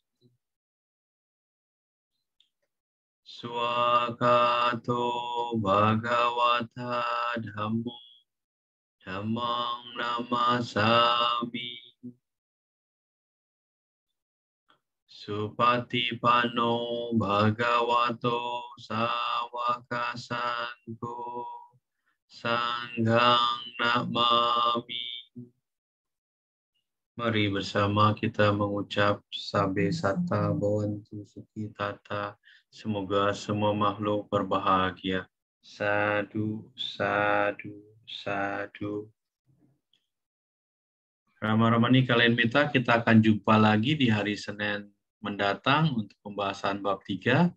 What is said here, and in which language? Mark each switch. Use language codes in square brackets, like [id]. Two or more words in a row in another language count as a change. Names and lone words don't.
[pi] Swakato Bhagawata Dhammo Dhammang Namasami Supatipano Bhagavato Sawaka Sangho Sanghang Namami. [id] Mari bersama kita mengucap [pi] Sabe Sata Bhavantu Sukhi Tata. [id] Semoga semua makhluk berbahagia. [pi] Sadu, sadu, sadu. [id] Rama-ramani kalian minta kita akan jumpa lagi di hari Senin mendatang untuk pembahasan bab 3.